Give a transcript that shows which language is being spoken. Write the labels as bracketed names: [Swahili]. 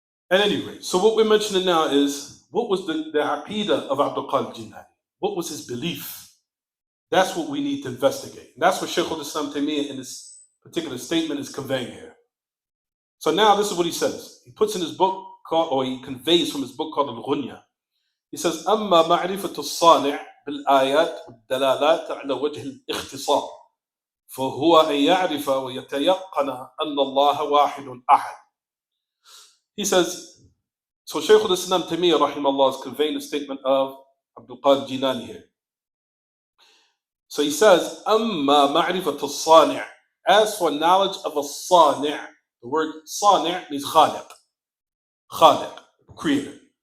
[English] At any rate, so what we're mentioning now is, what was the aqidah of ʿabdur-Razzaaq? What was his belief? That's what we need to investigate. And that's what Shaykh al-Islam Taymiyyah in this particular statement is conveying here. So now this is what he says. He puts in his book called, or he conveys from his book called al-Ghunya. He says, [Arabic] أما معرفة الصانع بالآيات والدلالات على وجه الاختصار فهو أن يعرف ويتيقن أن الله واحد أحد. [English] He says, so Shaykh al-Islam Taymiyyah rahimahullah is conveying the statement of Abdul Qadir Jilani here. So he says, [Arabic] أما معرفة الصانع, [English] as for knowledge of a صانع, the word صانع means [Arabic] خالق, [English] creator.